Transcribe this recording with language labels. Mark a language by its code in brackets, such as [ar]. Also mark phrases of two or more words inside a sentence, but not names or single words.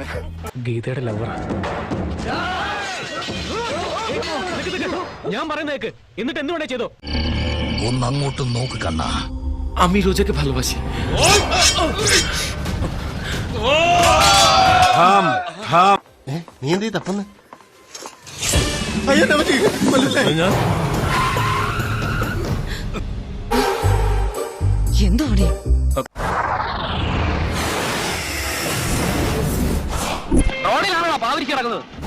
[ml] ഗീതയുടെ ലവറാ ഞാൻ പറയുന്നേക്ക്. എന്നിട്ട് എന്ത് വേണേ ചെയ്തോ? ഒന്നങ്ങോട്ട് നോക്ക് കണ്ണാ. [bn] আমি রোজাকে ভালোবাসি. [ml] നീ എന്ത് തപ്പുന്നു? എന്തോ റോഡിലാണോ പാവരിക്ക് കിടക്കുന്നത്?